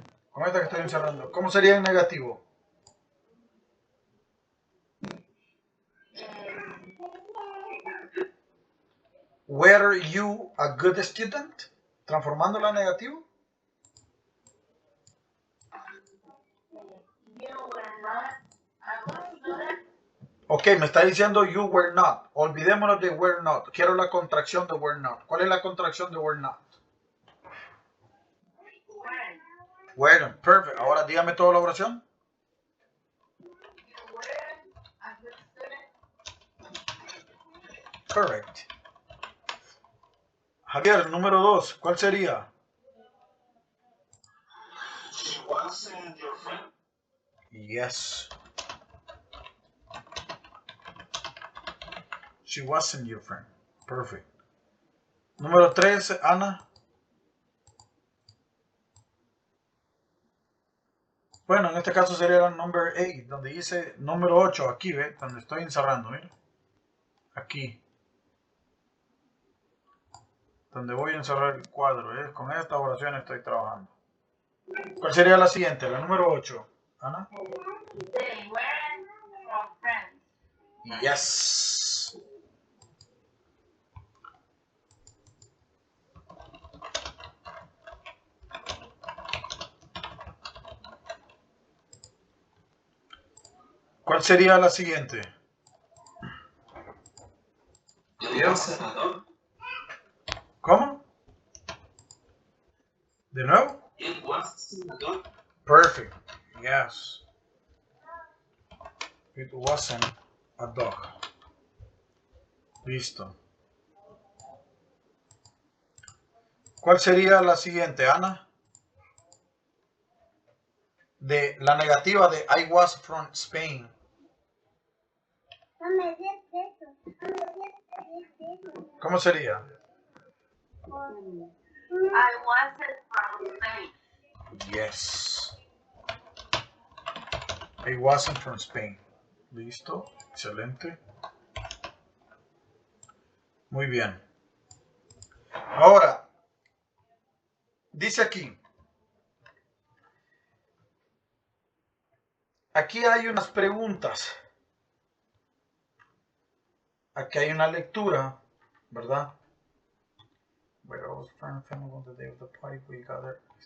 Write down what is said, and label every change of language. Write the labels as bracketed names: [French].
[Spanish] Con esta que estoy encerrando. ¿Cómo sería en negativo? [English] Were you a good student? [Spanish] Transformándola en negativo. [English] You were not a good student. [Spanish] Ok, me está diciendo [English] you were not. [Spanish] Olvidémonos de [English] were not. [Spanish] Quiero la contracción de [English] were not. [Spanish] ¿Cuál es la contracción de [English] were not? Weren't. Perfect. [Spanish] Ahora dígame toda la oración. [English] You were a good student. Correct. [Spanish] Javier, número 2. ¿Cuál sería? [English] She wasn't your friend. Yes. She wasn't your friend. Perfect. [Spanish] Número 3, [English] Ana. [Spanish] Bueno, en este caso sería el number 8, donde dice número 8, aquí, ¿ve? Donde estoy encerrando, mira. Aquí. Donde voy a encerrar el cuadro, ¿eh? Con esta oración estoy trabajando. ¿Cuál sería la siguiente? La número 8. Ana. [English] They weren't from friends. Yes. [Spanish] ¿Cuál sería la siguiente? [English] It wasn't a dog. [Spanish] ¿Cómo? ¿De nuevo? [English] It wasn't a dog. Perfect. Yes. It wasn't a dog. [Spanish] Listo. ¿Cuál sería la siguiente, Ana? De la negativa de [English] I was from Spain. [Spanish] ¿Cómo sería? [English] I wasn't from Spain. Yes. I wasn't from Spain. [Spanish] Listo. Excelente. Muy bien. Ahora, dice aquí. Aquí hay unas preguntas. Aquí hay una lectura, ¿verdad? [English] Where I was from family on the day of the party we gathered.